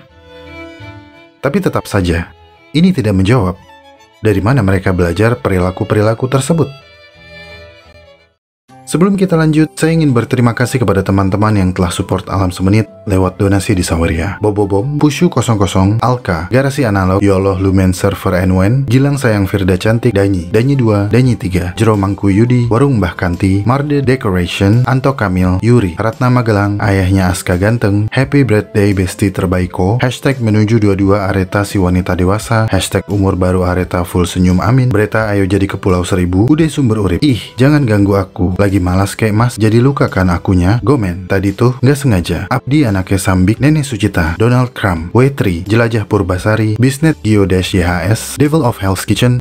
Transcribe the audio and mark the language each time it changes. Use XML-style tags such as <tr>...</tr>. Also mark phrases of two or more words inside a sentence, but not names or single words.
<id>Tapi tetap saja, ini tidak menjawab dari mana mereka belajar perilaku-perilaku tersebut. Sebelum kita lanjut, saya ingin berterima kasih kepada teman-teman yang telah support Alam Semenit lewat donasi di Saweria. Bobobom, Pushu 00, Alka, Garasi Analog, Yoloh Lumen Server NWN, Gilang Sayang Firda Cantik, Danyi 2, Danyi 3, Jero Mangku Yudi, Warung Mbah Kanti, Marde Decoration, Anto Kamil, Yuri, Ratna Magelang, Ayahnya Aska Ganteng, Happy Birthday Besti Terbaiko, Hashtag Menuju 22 Areta Si Wanita Dewasa, Hashtag Umur Baru Areta Full Senyum Amin, Bereta Ayo Jadi ke Pulau Seribu, Ude Sumber Urip, Ih, jangan ganggu aku, lagi malas kayak mas, jadi luka kan akunya, Gomen, tadi tuh nggak sengaja, Abdi Anaknya Sambik, Nenek Sucita, Donald Trump, W3, Jelajah Purbasari, Bisnet Gio-YHS, Devil of Hell's Kitchen,</id>